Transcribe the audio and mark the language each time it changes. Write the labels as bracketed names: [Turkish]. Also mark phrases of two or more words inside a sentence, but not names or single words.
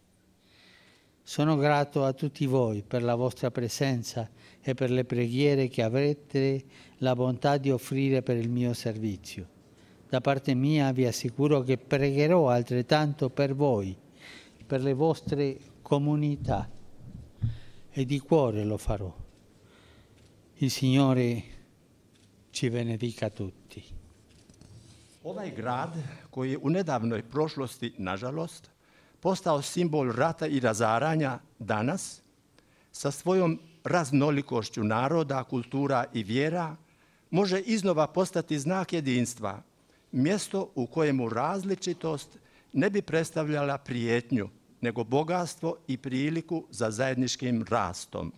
[Italian] Sono grato a tutti voi per la vostra presenza e per le preghiere che avrete la bontà di offrire per il mio servizio. Da parte mia vi assicuro che pregherò altrettanto per voi, per le vostre comunità, e di cuore lo farò. Il Signore ci benedica tutti. [Croatian] Ovaj grad, koji je u nedavnoj prošlosti, nažalost, postao simbol rata i razaranja, danas, sa svojom raznolikošću naroda, kultura i vjera, može iznova postati znak jedinstva, mjesto u kojemu različitost ne bi predstavljala prijetnju, nego bogatstvo i priliku za zajedničkim rastom.